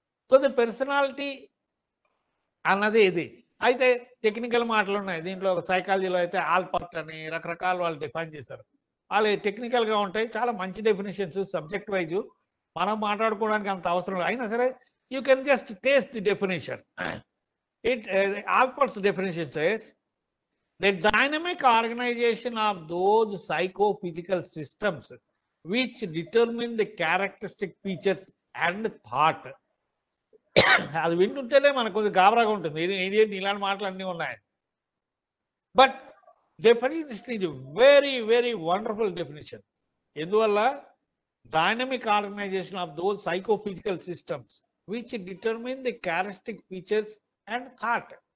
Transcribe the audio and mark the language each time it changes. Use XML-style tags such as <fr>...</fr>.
<te>So the personality అన్నది ఇది. అయితే టెక్నికల్ మాటలు ఉన్నాయి దీంట్లో. సైకాలజీలో అయితే ఆల్పర్ట్ అని రకరకాల వాళ్ళు డిఫైన్ చేశారు. వాళ్ళు టెక్నికల్గా ఉంటాయి, చాలా మంచి డెఫినేషన్స్ సబ్జెక్ట్ వైజ్. మనం మాట్లాడుకోవడానికి అంత అవసరం లేదు. అయినా సరే</te> <en>You can just taste the definition. Alpert's definition says the dynamic organization of those psychophysical systems which determine the characteristic features and thought.</en> <te>అది వింటుంటేనే మనకు కొంచెం గాబరాగా ఉంటుంది, ఇదేంటి ఇలాంటి మాటలు అన్నీ ఉన్నాయి.</te> <en>But definition ఇది very very wonderful definition. ఎందువల్ల dynamic organization of those psychophysical systems which determine the characteristic features and thought.</en>